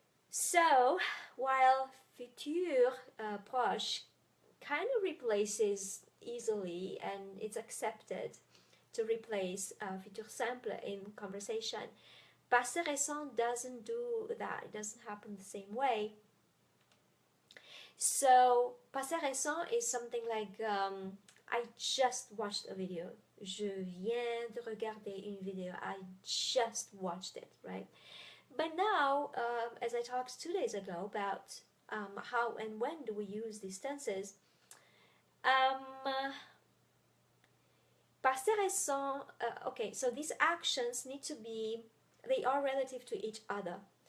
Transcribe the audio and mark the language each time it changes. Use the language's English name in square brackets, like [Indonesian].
[English] So while futur proche kind of replaces easily and it's accepted to replace futur simple in conversation, passé récent doesn't do that. It doesn't happen the same way. So, passé récent is something like I just watched a video. [French] Je viens de regarder une vidéo. [English] I just watched it, right? But now, as I talked 2 days ago about how and when do we use these tenses, passé récent, okay, so these actions need to be, they are relative to each other.